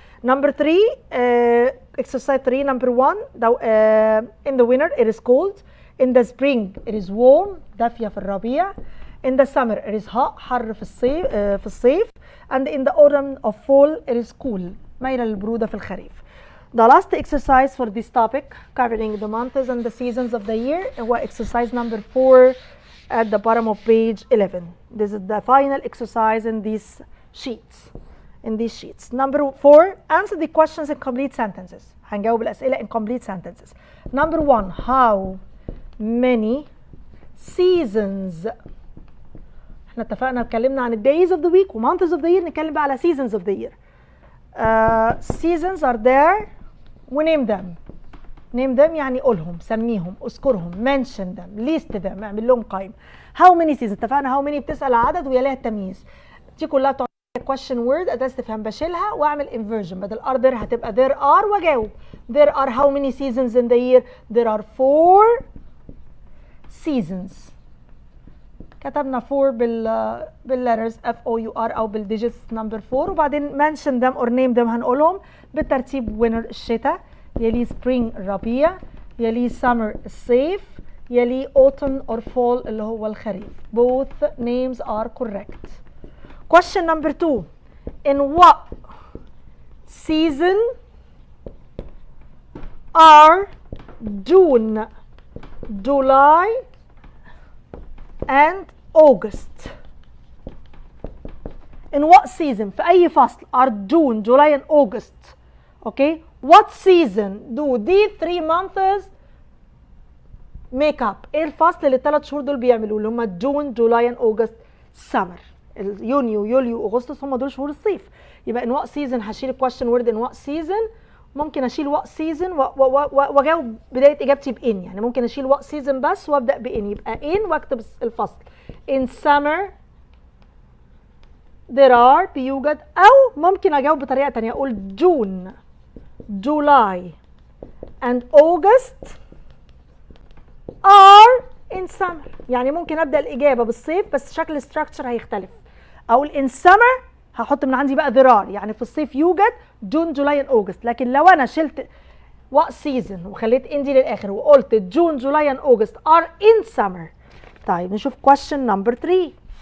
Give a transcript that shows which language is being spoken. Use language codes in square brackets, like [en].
[en] number 3 exercise 3 number 1 in the winter it is cold. in the spring it is warm [ar] دافية في الربيع. [en] in the summer it is hot [ar] حر في الصيف. [en] and in the autumn of fall it is cool [ar] مايلة للبرودة في الخريف. [en] The last exercise for this topic covering the months and the seasons of the year هو exercise number 4 at the bottom of page 11. This is the final exercise in these sheets. Number 4 answer the questions in complete sentences. [ar] هنجاوب الأسئلة [en] in complete sentences. Number 1 how many seasons. [ar] احنا اتفقنا اتكلمنا عن [en] days of the week [ar] و [en] months of the year. [ar] نتكلم بقى على seasons of the year. [en] Seasons are there ونame them. [ar] name them يعني قولهم سميهم اذكرهم [en] mention them list them [ar] اعمل لهم قائمة. [en] how many seasons [ar] اتفقنا how many بتسأل عدد ويليها التمييز. دي كلها تعتبر [en] question word [ar] أداة استفهام بشيلها واعمل inversion بدل are there هتبقى there are واجاوب. [en] there are how many seasons in the year. there are 4 seasons. [ar] كتبنا 4 بالletters FOUR أو بالdigits number 4 وبعدين [en] mention them or name them [ar] هنقولهم بالترتيب. winter الشتاء، يلي spring الربيع، يلي summer الصيف، يلي autumn or fall اللي هو الخريف. [en] both names are correct. question number 2 in what season are June, July and August. in what season [ar] في أي فصل [en] are June, July and August. okay what season do these 3 months make up. [ar] ايه الفصل اللي ال3 شهور دول بيعملوا اللي هم June, July and August summer. يونيو يوليو اغسطس هم دول شهور الصيف. يبقى [en] in what season [ar] هشيل question word in what season. ممكن اشيل what season واجاوب بدايه اجابتي بان. يعني ممكن اشيل what season بس وابدا بان يبقى in واكتب الفصل. [en] in summer there are [ar] بيوجد. او ممكن اجاوب بطريقه ثانيه اقول [en] June, July and August are in summer. [ar] يعني ممكن ابدا الاجابه بالصيف بس شكل الستراكشر هيختلف. اقول in summer هحط من عندي بقى [en] there are [ar] يعني في الصيف يوجد June, July and August. لكن لو انا شلت [en] what season وخليت in [ar] دي للاخر وقلت [en] June, July and August are in summer. [ar] طيب نشوف [en] question number 3.